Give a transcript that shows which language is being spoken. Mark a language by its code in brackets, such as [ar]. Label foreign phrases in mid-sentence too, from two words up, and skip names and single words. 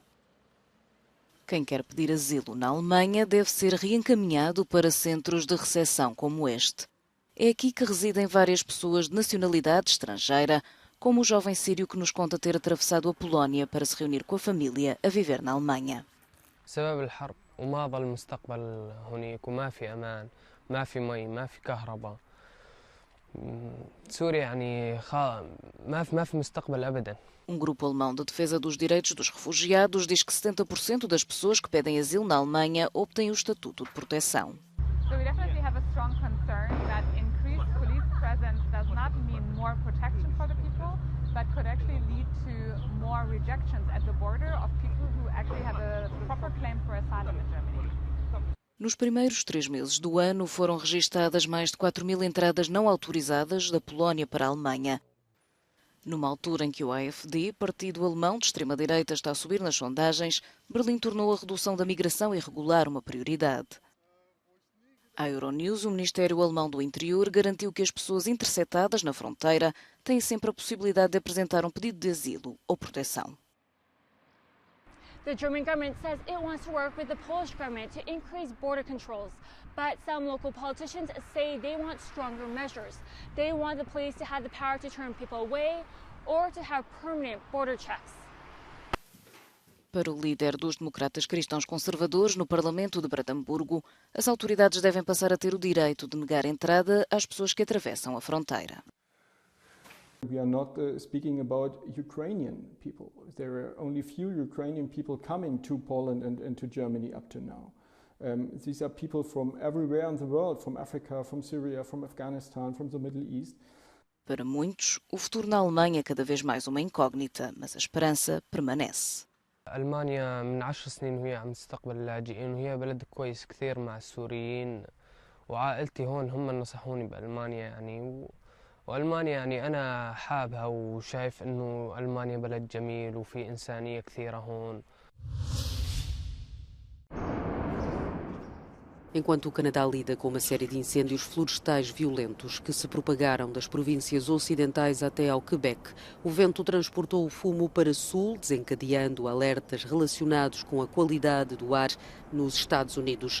[pt] Quem quer pedir asilo na Alemanha deve ser reencaminhado para centros de recepção como este. É aqui que residem várias pessoas de nacionalidade estrangeira, como o jovem sírio que nos conta ter atravessado a Polónia para se reunir com a família a viver na Alemanha. [ar] بسبب الحرب وما ظل مستقبل هناك وما في أمان ما في مي ما في كهرباء سوريا يعني ما في مستقبل أبدا. [pt] Grupo alemão de defesa dos direitos dos refugiados diz que 70% das pessoas que pedem asilo na Alemanha obtêm o estatuto de proteção. [en] So we definitely have a strong concern that increased police presence does not mean more protection for the people, but could actually lead to more rejections at the border of people who actually have a proper claim for asylum in Germany. [pt] Nos primeiros 3 meses do ano foram registadas mais de 4.000 entradas não autorizadas da Polónia para a Alemanha. Numa altura em que o AfD, partido alemão de extrema-direita, está a subir nas sondagens, Berlim tornou a redução da migração irregular uma prioridade. À Euronews, o Ministério Alemão do Interior garantiu que as pessoas interceptadas na fronteira têm sempre a possibilidade de apresentar um pedido de asilo ou proteção. [en] The German government says it wants to work with the Polish government to increase border controls, but some local politicians say they want stronger measures. They want the police to have the power to turn people away or to have permanent border checks. [pt] Para o líder dos democratas cristãos conservadores no Parlamento de Brandemburgo, as autoridades devem passar a ter o direito de negar entrada às pessoas que atravessam a fronteira. [en] We are not speaking about Ukrainian people. There are only few Ukrainian people coming to Poland and to Germany up to now. These are people from everywhere in the world, from Africa, from Syria, from Afghanistan, from the Middle East. [pt] Para muitos, o futuro na Alemanha é cada vez mais uma incógnita, mas a esperança permanece. [ar] ألمانيا من 10 سنين وهي عم تستقبل اللاجئين وهي بلد كويس كثير مع السوريين وعائلتي هون هم نصحوني بألمانيا يعني وألمانيا يعني أنا حابها وشايف إنه ألمانيا بلد جميل وفي إنسانية كثيرة هون. [pt] Enquanto o Canadá lida com uma série de incêndios florestais violentos que se propagaram das províncias ocidentais até ao Quebec, o vento transportou o fumo para sul, desencadeando alertas relacionados com a qualidade do ar nos Estados Unidos.